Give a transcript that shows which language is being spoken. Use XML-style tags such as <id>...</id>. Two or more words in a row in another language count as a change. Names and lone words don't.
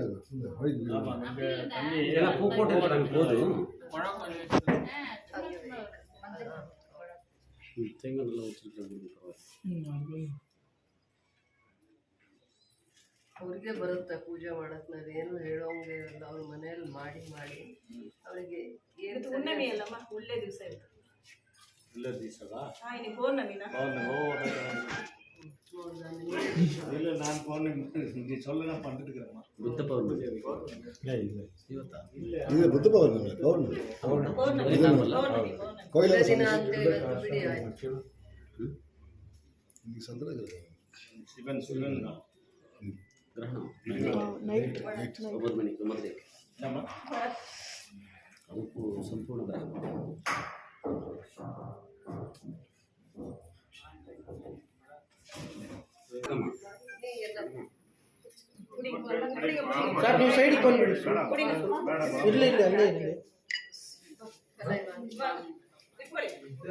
<ta>எல்லாம் பூ போட்டு போதும் ತೆಂಗನೆಲ್ಲ</ta> <kn>ಅವ್ರಿಗೆ ಬರುತ್ತೆ ಪೂಜೆ ಮಾಡಕ್ ನಾವೇನು ಹೇಳೋಂಗೆ ಇಲ್ಲ ಅವ್ರ ಮನೆಯಲ್ಲಿ ಮಾಡಿ ಮಾಡಿ ಅವರಿಗೆ ಏನು ಹುಣ್ಣಿಮೆ ಅಲ್ಲಮ್ಮ ಒಳ್ಳೆ ದಿವಸ ಇತ್ತು ಇಲ್ಲ ದಿವಸವಾ</kn> <ta>இன்னைக்கு பௌர்ணமினா இல்ல நான் பௌர்ணமி சொல்ல நான் பண்ணிட்டு இருக்கேன்மா புத்த பௌர்ணமி இது புத்த பௌர்ணமி பௌர்ணமி கோயில</ta> <kn>ದಿನ ಅಂತ ಇವತ್ತು ಬಿಡಿ ಆಯ್ತು ಈ ಸಂದರ್ಭದಲ್ಲಿ ಶಿವನ್ ಗ್ರಹಣ ನೈಟ್ 9 ಮಣಿಗೆ ಮೊದಲೇ ಅದಕ್ಕೂ ಸಂಪೂರ್ಣ ಗ್ರಹಣ ಸರ್ ನೀವು ಸೈಡಿಗೆ ಬಂದ್ಬಿಡಿ ಇರಲಿ ಅಲ್ಲೇ ಇರಲಿ</kn>